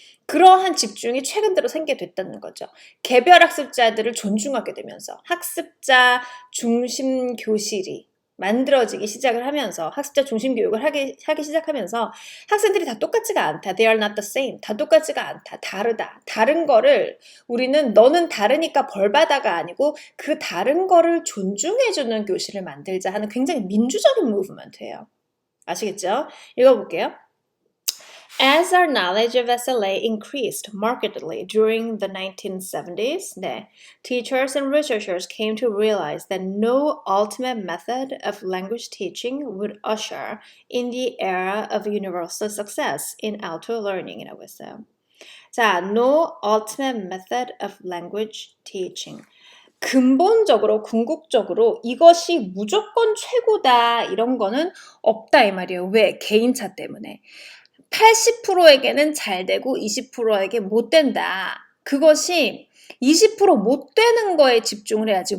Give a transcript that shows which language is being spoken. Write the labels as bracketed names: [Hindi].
[Korean] 그러한 집중이 최근 들어 생기게 됐다는 거죠. 개별 학습자들을 존중하게 되면서 학습자 중심 교실이 만들어지기 시작을 하면서 학습자 중심 교육을 하기 시작하면서 학생들이 다 똑같지가 않다. [English] They are not the same. [Korean] 다 똑같지가 않다. 다르다. 다른 거를 우리는 너는 다르니까 벌받아가 아니고 그 다른 거를 존중해주는 교실을 만들자 하는 굉장히 민주적인 무브먼트예요. 아시겠죠? 읽어볼게요. [English] As our knowledge of SLA increased markedly during the 1970s, teachers and researchers came to realize that no ultimate method of language teaching would usher in the era of universal success in alto learning이라고 했어요. [Korean] 자, [English] no ultimate method of language teaching. [Korean] 근본적으로, 궁극적으로 이것이 무조건 최고다 이런 거는 없다 이 말이에요. 왜? 개인차 때문에. 80%에게는 잘 되고 20%에게 못 된다. 그것이 20%못 되는 거에 집중을 해야지.